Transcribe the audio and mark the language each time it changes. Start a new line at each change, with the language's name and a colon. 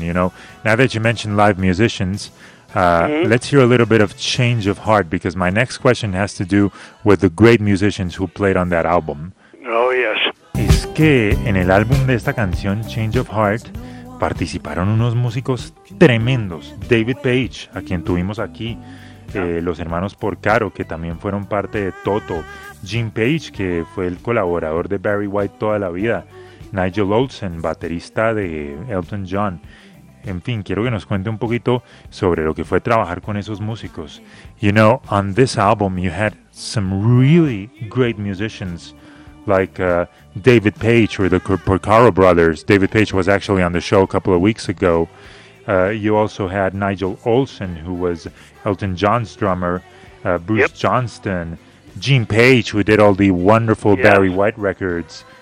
English: You know, now that you mentioned live musicians, let's hear a little bit of Change of Heart, because my next question has to do with the great musicians who played on that album. Oh, yes.
Spanish: Es que en el álbum de esta canción, Change of Heart, participaron unos músicos tremendos. David Page, a quien tuvimos aquí, los hermanos Porcaro, que también fueron parte de Toto. Jim Page, que fue el colaborador de Barry White toda la vida. Nigel Olsen, baterista de Elton John. En fin, quiero que nos cuente un poquito sobre lo que fue trabajar con esos músicos.
English: You know, on this album you had some really great musicians like David Page or the Porcaro brothers. David Page was actually on the show a couple of weeks ago. You also had Nigel Olsen, who was Elton John's drummer, Bruce Johnston, Gene Page, who did all the wonderful Barry White records.